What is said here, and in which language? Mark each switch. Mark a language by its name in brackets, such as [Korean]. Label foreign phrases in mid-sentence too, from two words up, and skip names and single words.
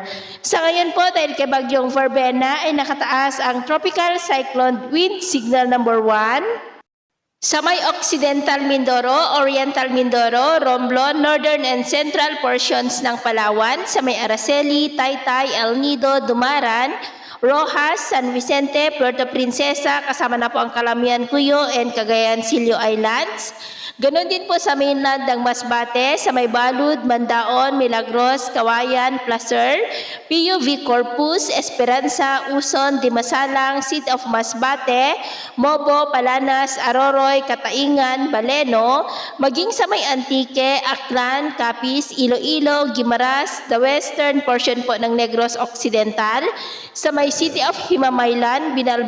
[Filipino] Sa ngayon po, dahil kay bagyong Verbena ay nakataas ang [English] tropical cyclone wind signal number 1 [Filipino] sa may Occidental Mindoro, Oriental Mindoro, Romblon, [English] Northern and Central portions [Filipino] ng Palawan, sa may Araceli, Taytay, El Nido, Dumaran, Rojas, San Vicente, Puerto Princesa, kasama na po ang Calamian, Cuyo, and Cagayan, Silio Islands. Ganon din po sa mainland ng Masbate, sa may Balud, Mandaon, Milagros, Kawayan, Placer, PUV Corpus, Esperanza, Uson, Dimasalang, City of Masbate, Mobo, Palanas, Aroroy, Kataingan, Baleno, maging sa may Antique, Aklan, Capiz, Iloilo, Guimaras, [English] the western portion [Filipino] po ng Negros Occidental, sa may City of Himamaylan,